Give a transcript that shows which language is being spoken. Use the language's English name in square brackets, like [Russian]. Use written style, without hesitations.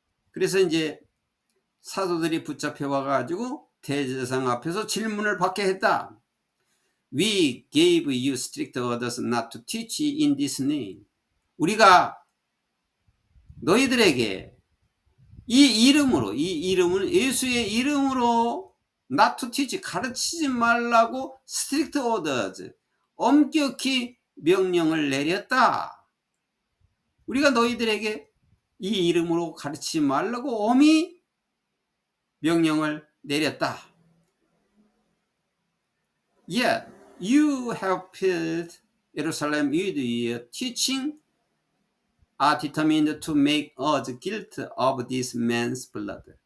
[Korean] 그래서 이제 사도들이 붙잡혀 와가지고 대제사장 앞에서 질문을 받게 했다. [English] We gave you strict orders not to teach in this name. [Korean] 우리가 너희들에게 이 이름은 예수의 이름으로 [English] not to teach, [Korean] 가르치지 말라고 [English] strict orders, [Korean] 엄격히 명령을 내렸다. 우리가 너희들에게 이 이름으로 가르치지 말라고 엄히 명령을 내렸다. [English] Yet you have filled Jerusalem with your teaching are determined to make us guilty of this man's blood.